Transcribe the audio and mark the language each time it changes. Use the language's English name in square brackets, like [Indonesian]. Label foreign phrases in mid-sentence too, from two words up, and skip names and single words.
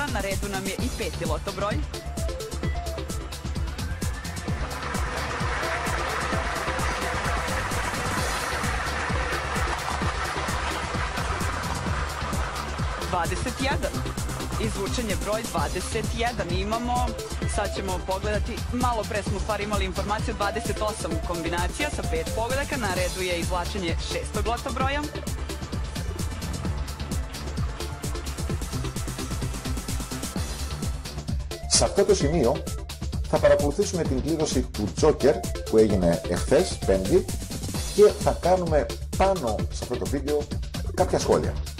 [Serbian] Na redu nam je i 5. loto broj. Izvučen je broj 21. Imamo, sad ćemo pogledati, malo pre smo u stvari imali informaciju 28 kombinacija sa 5 pogodaka. Na redu je izvlačenje 6. loto broja. [Greek] Σε αυτό το σημείο θα παρακολουθήσουμε την κλήρωση του Τζόκερ που έγινε εχθές, Πέμπτη, και θα κάνουμε πάνω σε αυτό το βίντεο κάποια σχόλια.